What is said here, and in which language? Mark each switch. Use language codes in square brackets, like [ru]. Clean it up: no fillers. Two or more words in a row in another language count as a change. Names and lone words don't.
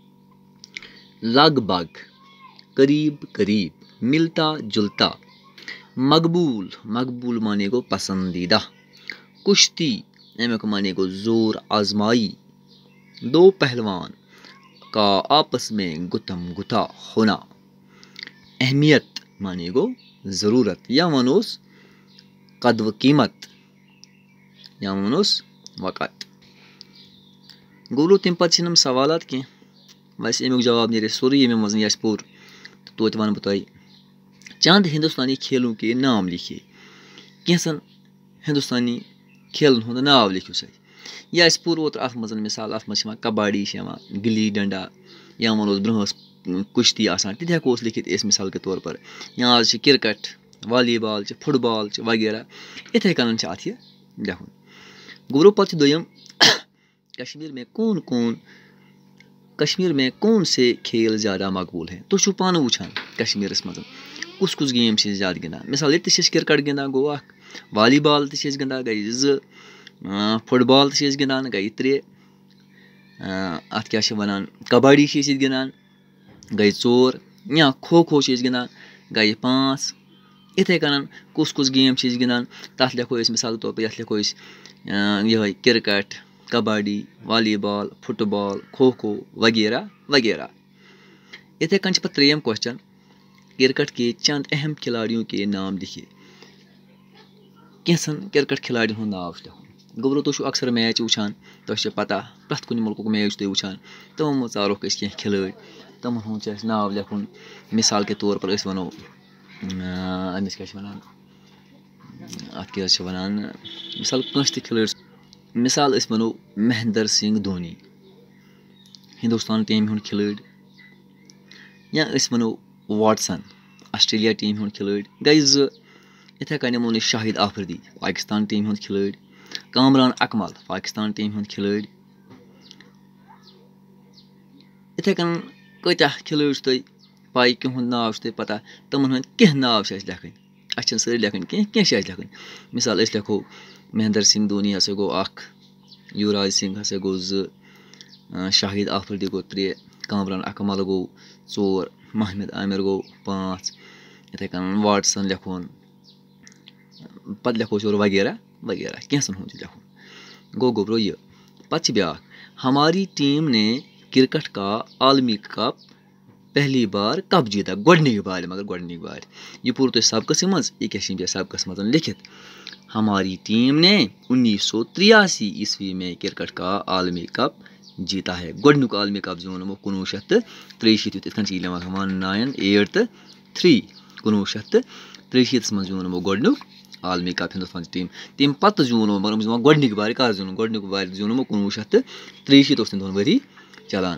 [ur] لگ بھگ قریب قریب، ملتا جلتا، مقبول مقبول [ks] माने गो [ur] پسندیدہ، کشتی [ks] एमक माने गो [ur] زور آزمائی، دو پہلوان کا آپس میں گتھم گتھا ہونا، اہمیت [ks] माने गो [ur] ضرورت یا منوس قدر قیمت یا منوس وقت. [ks] गोलो तम पे सवालात कह वैसे अमुक जवाब नीर सोरे ये मज पोर तो वन बह [ur] تم چند ہندوستانی کھیلوں کے نام لکھیے. [ks] कैंसन हिंदुस्तानी खेलन हुंद नाव लिखियो सा यह पोर ओत अत मज मिसाल अत मज कबड्डी गिल्ली डंडा या वनो ब्रोह कुश्ती आसान ति हेको लिखित [ur] مثال کے طور پر. [ks] या आज क्रिकेट वॉलीबॉल फुटबॉल वगैरह इथे कन अत यह लिखुन। गोरो पे दोयम [ur] کشمیر میں کون سے کھیل زیادہ مقبول ہیں. [ks] तो पान वुचान कश्मीर मज कुस कुस गेम ज़्यादा गिंदान। मिसाल ये क्रिकेट गिंदान गो अख, वॉलीबॉल गिंदान गई 2, फुटबॉल गिंदान गई 3, अत क्या वनान कबड्डी गिंदान गई 4, या खो खो गिंदान गई 5। इथे कन कुस कुस गेम गिंदान तथ लिखो मिसाल तौर पर लिखो ये क्रिकेट कबड्डी वॉलीबॉल फुटबॉल खो खो वगैरह वगैरह। इथे कन पे 3 क्वेश्चन, [ur] کرکٹ کے چند اہم کھلاڑیوں کے نام لکھیے. [ks] कैंसन क्रिकेट खिलाड़ियों हूँ नाव लिखुन। गोबरो तुम अक्सर मैच वुचान तो पता प्रथ कुन मुल्क मैच तुम वुचान तमो मज तारोक कह खिलाड़ी तमन हूँ नाव लिखुन। [ur] مثال کے طور پر [ks] वनो अमिस क्या अत क्या वनान मिसाल कंस त खिलाड़ी मिसाल वनो महेंद्र सिंह धोनी हिंदुस्तान टीम हूँ खिलाड़ी, या वनो वाटसन ऑस्ट्रेलिया टीम हूँ खिलाड़ी गई 2। इथे कन नमो शाहिद आफरीदी पाकिस्तान टीम हूँ खिलाड़ी, कामरान अकमल पाकिस्तान टीम हूँ खिलाड़ी। इथे कन कत्या खिलाड़ी तुम पाई कहूँ नाव तुम पता तमन हूँ कह नाव लिखन अच्छे सारी लिखन कह लिखन। मिसाल लिखो महेंद्र सिंह धोनी हसा गो 1, युवराज सिंह हसा गो 2, शाहिद आफरीदी गो 3, कामरान अकमल गो 4, महमद आमिर गो 5। इथे कन वाटसन लिखोन पत लिखो और वगैरह वगैरह कैंसन हूँ लिखुन। गो गोबरो ये पत ब्या [ur] ہماری ٹیم نے کرکٹ کا عالمی کپ پہلی بار کب جیتا [ks] गोडनिक बार मगर गोडनिक बार यह पूर तुम सबकस मज यह क्या सबकस मज लिखित। [ur] ہماری ٹیم نے 1983 عیسوی میں کرکٹ کا عالمی کپ جیتا ہے. [ks] गोडनुक आलमी कप जोनमो 1963 9 8 3 1963 मज जोनमो गोडनुक आलमी कप हिंदुस्तान टीम तम पे जूनो मगर गोडनिक बार कर जून गोडनुक बार जूनमो 1963 तम 2 वरी चलान।